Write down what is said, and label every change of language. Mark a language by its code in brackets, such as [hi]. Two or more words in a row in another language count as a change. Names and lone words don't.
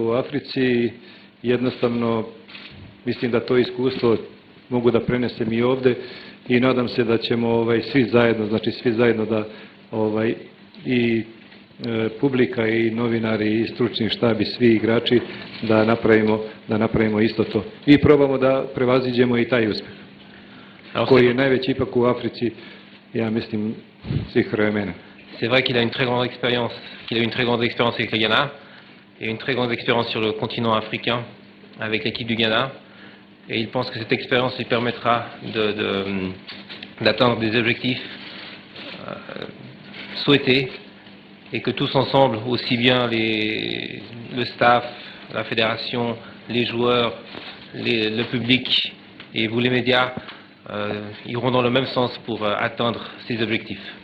[sr] u Africi i jednostavno mislim da to iskustvo mogu da prenesem i ovde i nadam se da ćemo svi zajedno da i publika i novinari i stručni štab i svi igrači da napravimo isto to i probamo da prevaziđemo i taj uspeh koji je najveći ipak u Africi, ja mislim, svih vremena. [fr] C'est vrai qu'il a une très grande expérience, avec le Ghana et une très grande expérience sur le continent africain avec l'équipe du Ghana. Et il pense que cette expérience lui permettra d'atteindre des objectifs souhaités et que tous ensemble, aussi bien le staff, la fédération, les joueurs, le public et vous les médias iront dans le même sens pour atteindre ces objectifs.